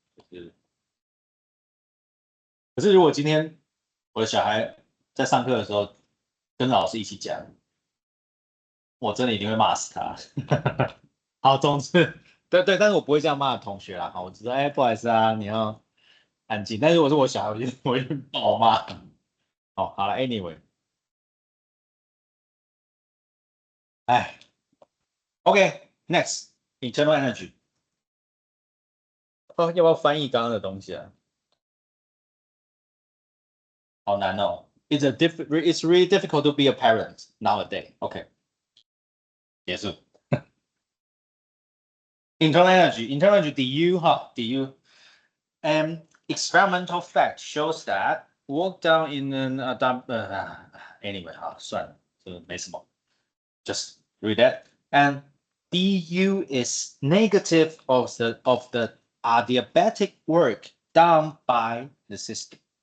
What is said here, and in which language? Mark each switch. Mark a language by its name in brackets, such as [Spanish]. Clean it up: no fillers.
[Chinese] 就是可是如果今天我的小孩在上课的时候跟老师一起讲，我真的一定会骂死他。好，总之，对，但是我不会这样骂同学啦。我知道，不好意思你要安静。但是我是我小孩，我就暴骂。好了，anyway，哎，OK，next internal energy。要不要翻译刚刚的东西啊？好难 [English] It's really difficult to be a parent nowadays. OK， [Chinese] 结束。 [English] internal energy du 哈 du， experimental fact shows that work done in an anyway [Chinese] 好算了，这没什么 [English] ，just read that and du is negative of the adiabatic work done by the system.